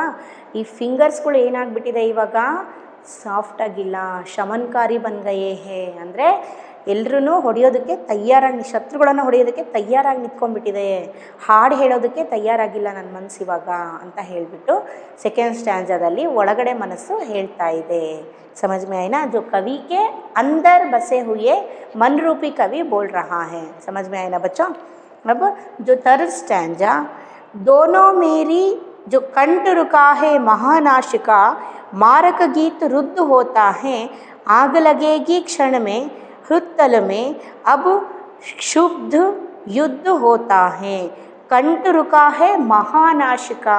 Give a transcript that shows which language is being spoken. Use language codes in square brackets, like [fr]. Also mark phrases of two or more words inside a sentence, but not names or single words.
[kn] ಈ ಫಿಂಗರ್ಸ್ಗಳು ಏನಾಗ್ಬಿಟ್ಟಿದೆ ಇವಾಗ, ಸಾಫ್ಟಾಗಿಲ್ಲ, ಶಮನ್ಕಾರಿ ಬಂದ್ಗಯೇ ಹೇ ಅಂದರೆ ಎಲ್ಲರೂ ಹೊಡೆಯೋದಕ್ಕೆ ತಯಾರಾಗಿ, ಶತ್ರುಗಳನ್ನು ಹೊಡೆಯೋದಕ್ಕೆ ತಯಾರಾಗಿ ನಿಂತ್ಕೊಂಡ್ಬಿಟ್ಟಿದೆ, ಹಾಡು ಹೇಳೋದಕ್ಕೆ ತಯಾರಾಗಿಲ್ಲ ನನ್ನ ಮನಸ್ಸು ಇವಾಗ ಅಂತ ಹೇಳಿಬಿಟ್ಟು [en] second stanzaದಲ್ಲಿ [kn] ಒಳಗಡೆ ಮನಸ್ಸು ಹೇಳ್ತಾ ಇದೆ. [hi] समझ में आए ना, जो कवि के अंदर बसे हुए मन रूपी कवि बोल रहा है. समझ में आए ना बच्चों. अब जो [en] third stanza, [hi] दोनों मेरी जो कंठ रुका है महानाशिका, मारक गीत रुद्ध होता है, आग लगेगी क्षण में हृत्तल में, अब क्षुब्ध युद्ध होता है, कंठ रुका है महानाशिका.